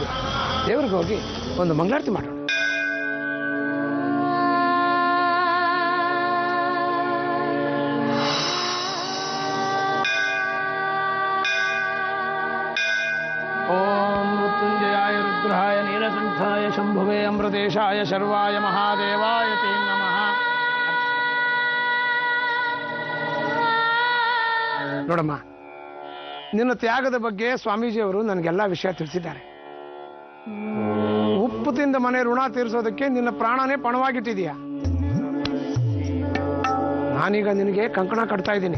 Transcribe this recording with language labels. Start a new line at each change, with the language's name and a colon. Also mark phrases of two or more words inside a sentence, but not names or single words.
Kannada: ದೇವ್ರಿಗೆ ಹೋಗಿ ಒಂದು ಮಂಗಳಾರತಿ ಮಾಡೋಣ.
Sanskrit: ಓಂ ಮೃತ್ಯುಂಜಯಾಯ ರುದ್ರಾಯ ನೀಲಕಂಠಾಯ ಶಂಭುವೇ ಅಮೃತೇಶಾಯ ಶರ್ವಾಯ ಮಹಾದೇವಾಯ ತೇ ನಮಃ.
Kannada: ನೋಡಮ್ಮ, ನಿನ್ನ ತ್ಯಾಗದ ಬಗ್ಗೆ ಸ್ವಾಮೀಜಿಯವರು ನನಗೆಲ್ಲ ವಿಷಯ ತಿಳಿಸಿದ್ದಾರೆ. ಉಪ್ಪು ತಿಂದ ಮನೆ ಋಣ ತೀರಿಸೋದಕ್ಕೆ ನಿನ್ನ ಪ್ರಾಣನೇ ಪಣವಾಗಿಟ್ಟಿದೀಯ. ನಾನೀಗ ನಿನಗೆ ಕಂಕಣ ಕಟ್ತಾ ಇದ್ದೀನಿ.